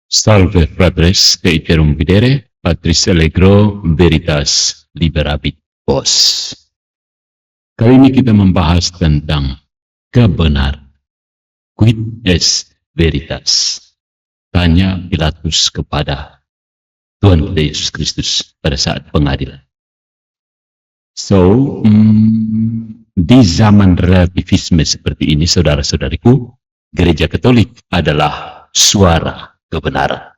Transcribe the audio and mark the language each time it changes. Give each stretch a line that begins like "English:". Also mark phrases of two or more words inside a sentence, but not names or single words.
Latin: Salve fratres, te iterum videre, Patris Allegro Veritas Liberabit Vos.
Indonesian: Kali ini kita membahas tentang kebenaran.
Latin: Quid est veritas?
Indonesian: Tanya Pilatus kepada Tuhan kita Yesus Kristus pada saat pengadilan. So, di zaman relativisme seperti ini, saudara-saudariku, Gereja Katolik adalah suara kebenaran.